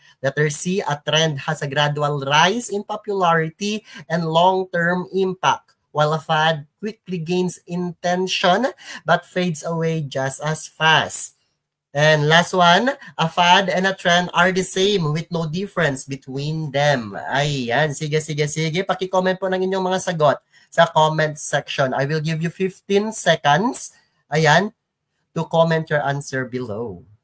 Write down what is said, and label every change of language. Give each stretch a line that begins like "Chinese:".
English: Letter C, a trend has a gradual rise in popularity and long-term impact, while a fad quickly gains intention but fades away just as fast. And last one, a fad and a trend are the same with no difference between them.
Filipino: Ayan, sige. Paki-comment po ng inyong mga sagot sa comment section.
English: I will give you 15 seconds,
Filipino: ayan,
English: to comment your answer below.